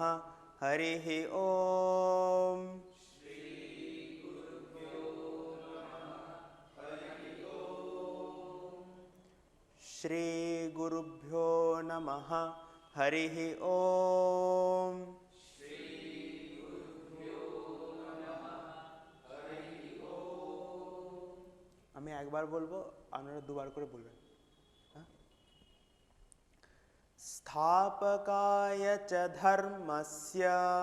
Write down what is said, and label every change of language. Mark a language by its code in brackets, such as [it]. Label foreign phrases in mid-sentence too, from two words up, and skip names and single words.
[sa] हरिः ओम। श्री गुरुभ्यो नमः। हरिः ओम। [bn] আমি একবার বলবো, আপনারা দুবার করে বলবেন। [sa] स्थापकाय च धर्मस्य